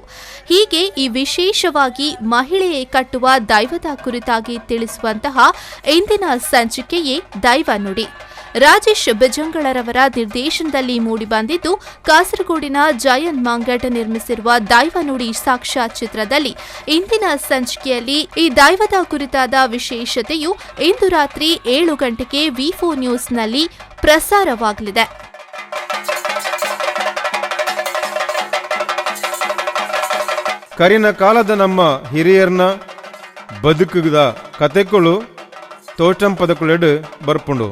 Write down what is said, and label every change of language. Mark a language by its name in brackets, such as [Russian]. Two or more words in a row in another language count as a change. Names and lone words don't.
[Kannada] ಹೀಗೆ ಈ ವಿಶೇಷವಾಗಿ ಮಹಿಳೆಯೇ ಕಟ್ಟುವ ದೈವದ ಕುರಿತಾಗಿ ತಿಳಿಸುವಂತಹ ಇಂದಿನ ಸಂಚಿಕೆಯೇ ದೈವ ನುಡಿ. ರಾಜೇಶ್ ಬೆಜಂಗಳರವರ ನಿರ್ದೇಶನದಲ್ಲಿ ಮೂಡಿಬಂದಿದ್ದು, ಕಾಸರಗೋಡಿನ ಜಯನ್ ಮಾಂಗಟ್ ನಿರ್ಮಿಸಿರುವ ದೈವ ನುಡಿ ಸಾಕ್ಷ್ಯ ಚಿತ್ರದಲ್ಲಿ ಇಂದಿನ ಸಂಚಿಕೆಯಲ್ಲಿ ಈ ದೈವದ ಕುರಿತಾದ ವಿಶೇಷತೆಯು ಇಂದು ರಾತ್ರಿ 7 ಗಂಟೆಗೆ ವಿ4 ನ್ಯೂಸ್ನಲ್ಲಿ ಪ್ರಸಾರವಾಗಲಿದೆ. [Tulu] ಕರಿನ ಕಾಲದ ನಮ್ಮ ಹಿರಿಯರ್ನ ಬದುಕುದ ಕತೆಗಳು ತೋಟಂಪದಕುಳೆಡು ಬರ್ಪುಂಡು.